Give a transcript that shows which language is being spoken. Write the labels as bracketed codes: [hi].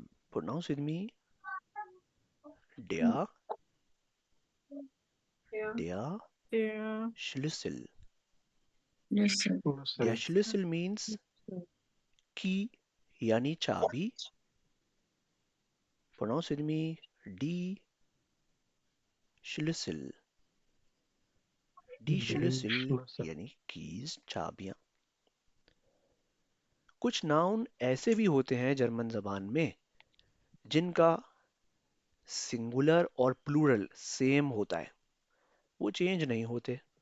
[en] Pronounce with me. [de] Der Der Schlüssel. Schlüssel. Der Schlüssel [en] means key [hi] यानी चाबी. [en] Pronounce with me, [de] die Schlüssel. Die Schlüssel [hi] यानी keys, चाबियां. कुछ noun ऐसे भी होते हैं जर्मन जबान में जिनका सिंगुलर और प्लूरल सेम होता है, वो चेंज नहीं होते.